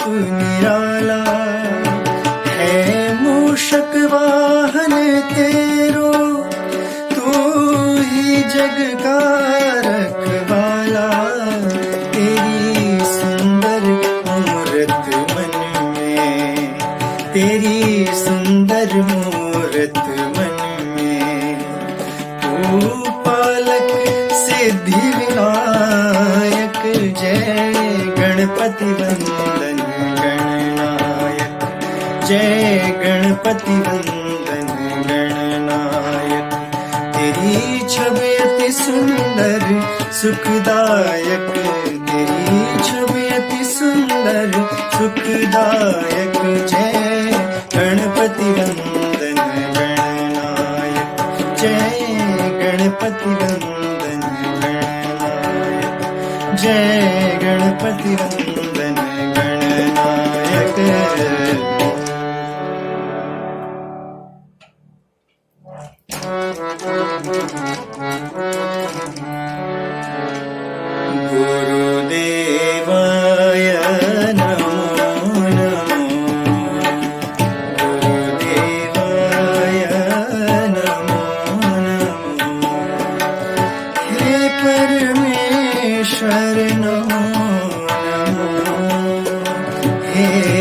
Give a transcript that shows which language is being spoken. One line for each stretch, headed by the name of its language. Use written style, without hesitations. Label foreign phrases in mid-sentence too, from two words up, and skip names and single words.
Hindi: निराला है मूषक वाहन तेरो तू ही जग का रखवाला तेरी सुंदर मूरत मन में तेरी सुंदर मूरत मन पालक सिद्धि विनायक जय गणपति वंदन गणनायक जय गणपति वंदन गणनायक तेरी छवि अति सुंदर सुखदायक तेरी छवि अति सुंदर सुखदायक जय गणपति वंदन गणनायक जय गणपति वंदन गणनायक जय गणपति वंदन गणनायक।
Sanskrit: गुरुदेवाय नमो नमो गुरुदेवाय नमो नमो हे परमेश्वर नमो नमो हे